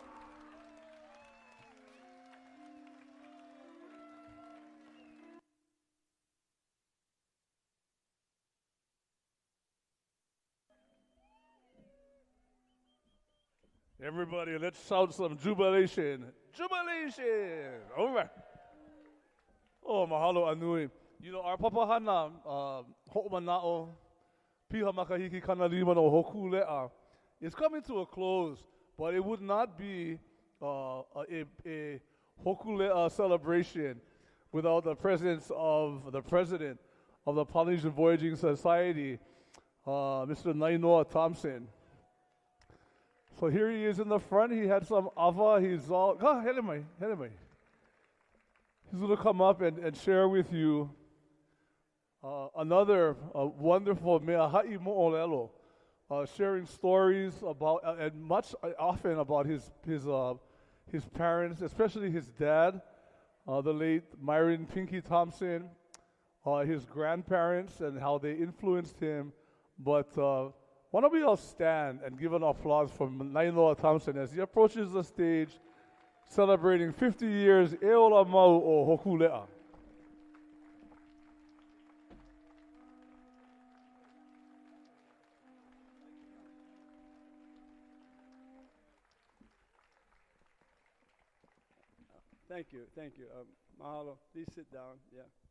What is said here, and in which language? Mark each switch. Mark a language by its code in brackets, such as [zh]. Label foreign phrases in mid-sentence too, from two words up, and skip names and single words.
[en] Everybody, let's shout some jubilation. Jubilation! All right. Oh, [haw] mahalo anui. [en] You know, our [haw] papahana, ho'omana'o, piha makahiki kanalima no Hōkūleʻa, [en] is coming to a close, but it would not be a Hōkūleʻa celebration without the presence of the president of the Polynesian Voyaging Society, Mr. Nainoa Thompson. So here he is in the front. He had some ava. He's all, He's going to come up and share with you another wonderful [haw] mea haʻi mo ʻolelo, [en] sharing stories about and often about his parents, especially his dad, the late Myron Pinky Thompson, his grandparents and how they influenced him. But why don't we all stand and give an applause for Nainoa Thompson as he approaches the stage, celebrating 50 years [haw] e ola mau o Hōkūleʻa. [en] Thank you. Mahalo. Please sit down. Yeah.